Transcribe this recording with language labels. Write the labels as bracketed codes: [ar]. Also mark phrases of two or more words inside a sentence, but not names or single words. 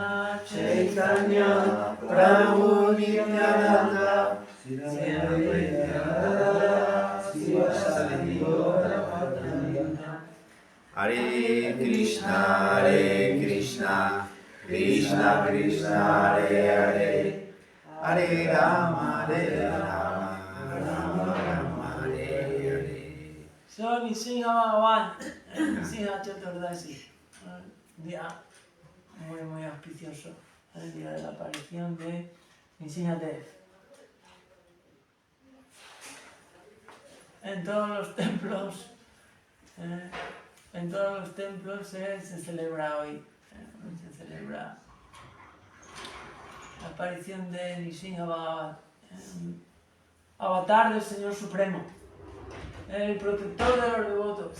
[sa] Chaitanya Prabhu Nityananda Sri Advaita Sivasati Gaurapada Hare Krishna Krishna Krishna Hare Hare Hare Rama Rama Rama Hare Hare. [es] So Nrsimha Bhagavan, Nrsimha Chaturdasi, día muy auspicioso, el día de la aparición de Nrsimhadev. En todos los templos se celebra hoy, se celebra la aparición de Nrsimha Bhagavan, avatar del Señor Supremo, el protector de los devotos.